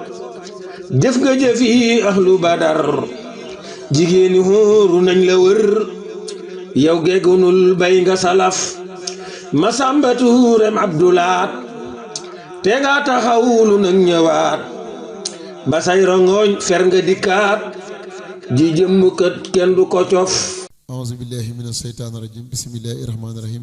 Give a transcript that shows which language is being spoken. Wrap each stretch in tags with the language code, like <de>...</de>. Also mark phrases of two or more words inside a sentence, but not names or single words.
<wo>jëf nga jëfi ahlu badar jigéeni hóoru nañ la wër yow geegunul bay nga salaf Masamba Tuurem Abdulaat te nga taxawulu nag ñëwaat ba say rongoñ fer nga dikkaat ji jëmm kët kenn du ko cof</wo> <ar>أعوذ بالله من الشيطان الرجيم بسم الله الرحمن الرحيم</ar>